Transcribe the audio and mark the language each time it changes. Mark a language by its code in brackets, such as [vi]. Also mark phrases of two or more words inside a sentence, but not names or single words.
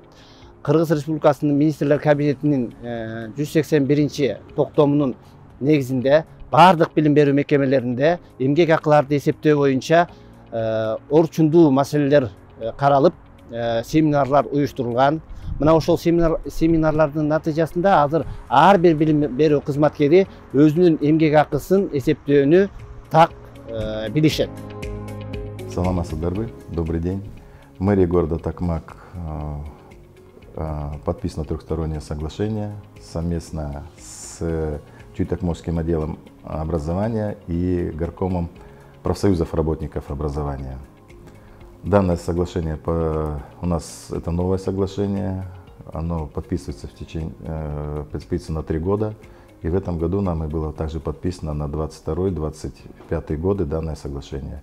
[ky] Кыргыз Республикасынын министрлер кабинетинин 181 токтомунун негизинде бардык билим берүү мекемелеринде эмгек акыларды эсептөө боюнча орчундуу маселелер каралып, семинарлар уюштурулган. Мына ошол семинарлардын натыйжасында азыр ар бир билим берүү кызматкери өзүнүн эмгек акысын эсептөөнү так билишет. Саламатсыздарбы, [ru] добрый день. Мэрия города Токмак подписано трехстороннее соглашение совместно с Чуй-Токмокским отделом образования и горкомом профсоюзов работников образования. Данное соглашение у нас это новое соглашение, оно подписывается подписывается на 3 года, и в этом году нам и было также подписано на 22-25 годы данное соглашение.